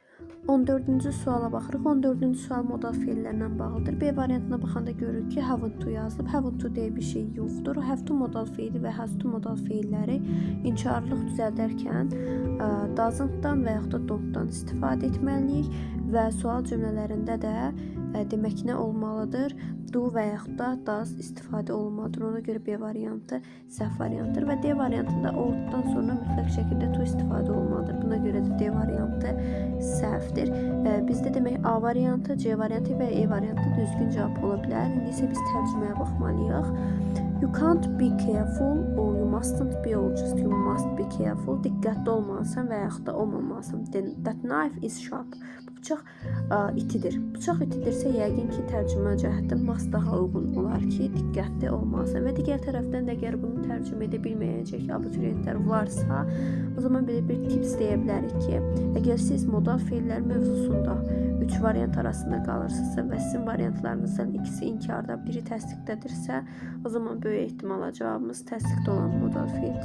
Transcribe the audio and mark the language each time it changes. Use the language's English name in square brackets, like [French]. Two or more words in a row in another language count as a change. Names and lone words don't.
[Azerbaijani] 14-cü suala baxırıq. 14-cü sual modal feillərlə bağlıdır. B variantına baxanda görürük ki, [English] haven't to [Azerbaijani] yazılıb. [English] Haven't to [Azerbaijani] deyə bir şey yoxdur. [English] Have to [Azerbaijani] modal feili və [English] has to [Azerbaijani] modal feilləri inkarlıq düzəldərkən doesn't-dan və yaxud da don't-dan istifadə etməliyik və sual cümlələrində də demək nə olmalıdır? Do və yaxud da does istifadə olmalıdır. Ona görə B variantı səhv variantdır və D variantında ought-dan sonra mütləq şəkildə to istifadə olmalıdır. Buna görə də D variantı səhvdir. Bizdə demək A variantı, C variantı və E variantı düzgün cavab ola bilər. İndi isə biz tərcüməyə baxmalıyıq. [English] You can't be careful or you mustn't be or just you must be careful. [Azerbaijani] Diqqətli olmalısan və yaxud da olmamalısan. [English] That knife is sharp. [Azerbaijani] Bu bıçaq itidir. Bıçaq itidirsə yəqin ki, tərcümə cəhətdən must daha uyğun olar ki, diqqətli olmalısan. Və digər tərəfdən də əgər bunu tərcümə edə bilməyəcək abituriyentlər varsa, o zaman belə bir tips deyə bilərik ki, əgər siz modal feillər mövzusunda 3 variant arasında qalırsınızsa və sizin variantlarınızdan ikisi inkarda, biri təsdiqdədirsə, o zaman böyük ehtimalla cavabımız təsdiqdə olan modal feildir.